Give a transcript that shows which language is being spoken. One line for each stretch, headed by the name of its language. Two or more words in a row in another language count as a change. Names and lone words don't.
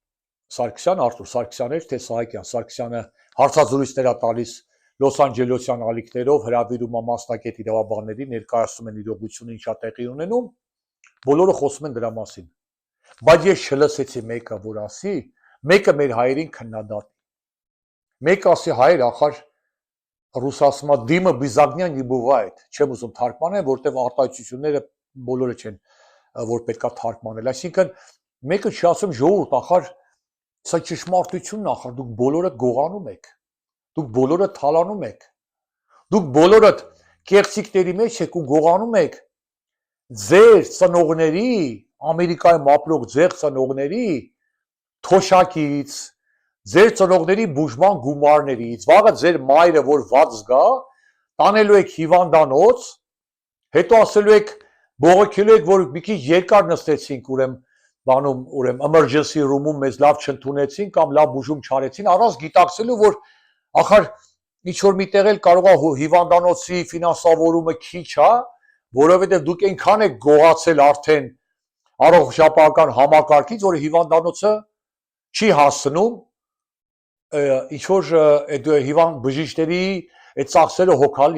Armenian: Սարգսյան էր, թե Սահակյան, Սարգսյանը հարցազրույցներ է տալիս Լոս Անջելեսյան ալիքներով, հրավիրում է մասնակետ իրավաբանների, ներկայացնում են իրողությունը ինչա տեղի ունենում, բոլորը խոսում են դրա մասին։ Բայց ես չլսեցի մեկը, որ ասի, մեկը մեր հայերին քննադատի։ Մեկը ասի հայեր, ախար ռուսասմա
Russian: дыма без огня не бывает,
Armenian: չեմ ուզում թարգմանել, որտեղ արտահայտությունները բոլորը չեն, որ պետքա թարգմանել։ Այսինքն մեկը չի ասում ժողովուրդ, ախար սա ճշմարտությունն է, ախր դուք բոլորդ գողանում եք, դուք բոլորդ թալանում եք, դուք բոլորդ կեղծիքների մեջ եք ու գողանում եք ձեր ծնողների, Ամերիկայում ապրող ձեր ծնողների թոշակից, ձեր ծնողների բուժման գումարներից, վաղը ձեր մայրը, որ ված զգա, տանելու եք հիվանդանոց, հետո ասելու եք, բողոքելու եք, որ մի քիչ երկար նստեցինք, ուրեմն
English: emergency room-
Armenian: ում մեզ լավ չընդունեցին կամ լավ բուժում չարեցին, առանց գիտակցելու, որ ախր ինչ որ միտեղ էլ կարող է հիվանդանոցի ֆինանսավորումը քիչ է, որովհետև դուք այնքան եք գողացել արդեն առողջապահական համակարգից, որ հիվանդանոցը չի հասնում ինչ որ այդ հիվանդ բժիշկների այդ ծախսերը հոգալ